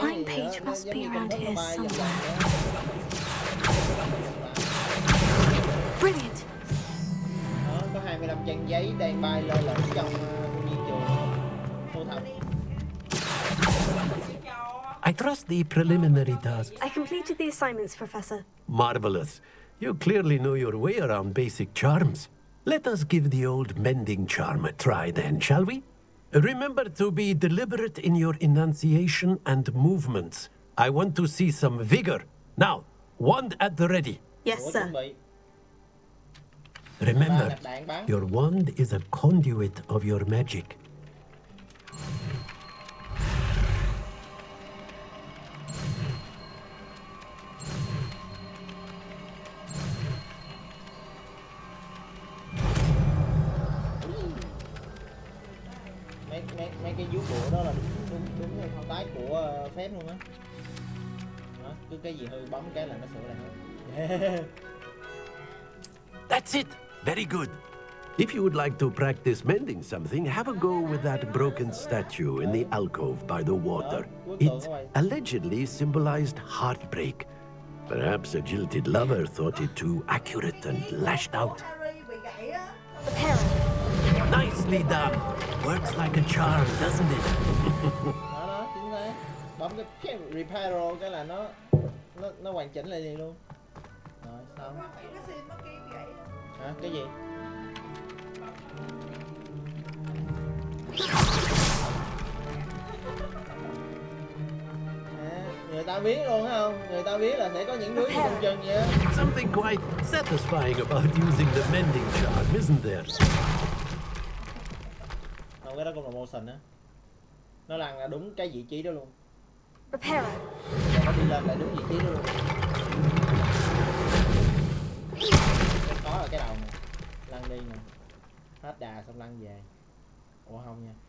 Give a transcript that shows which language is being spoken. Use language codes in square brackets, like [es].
[en] Flying page must be around here somewhere. Brilliant. [vi] Đó, có 25 trang giấy đang bay lơ lửng trong viên trường thu thập. [en] I trust the preliminary tasks. I completed the assignments, Professor. Marvelous. You clearly know your way around basic charms. Let us give the old mending charm a try then, shall we? Remember to be deliberate in your enunciation and movements. I want to see some vigor. Now, wand at the ready. Yes, sir. Remember, your wand is a conduit of your magic. [vi] Mấy cái vuốt bụa đó là đúng thao tác của phép luôn á. Đó, cứ cái gì hư bấm cái là nó sửa lại hết. [en] That's it. Very good. If you would like to practice mending something, have a go with that broken statue in the alcove by the water. It allegedly symbolized heartbreak. Perhaps a jilted lover thought it too accurate and lashed out. Nicely done. Works like a charm, doesn't it? [vi] Đó, chính xác. Bấm cái repair cái là nó hoàn chỉnh lại liền luôn. Rồi, xong. Hả? Cái gì? Người ta biết luôn hả không? Người ta biết là sẽ có những đứa gì trong chân vậy á. [en] Something quite satisfying about using the mending charm, isn't there? [vi] Không, cái đó cũng là motion á. Nó lăn là đúng cái vị trí đó luôn. [en] Repair. [vi] Nó đi lên lại đúng vị trí đó luôn. Có ở cái đầu này. Lăn đi nè. Hết đà xong lăn về. Ủa không nha.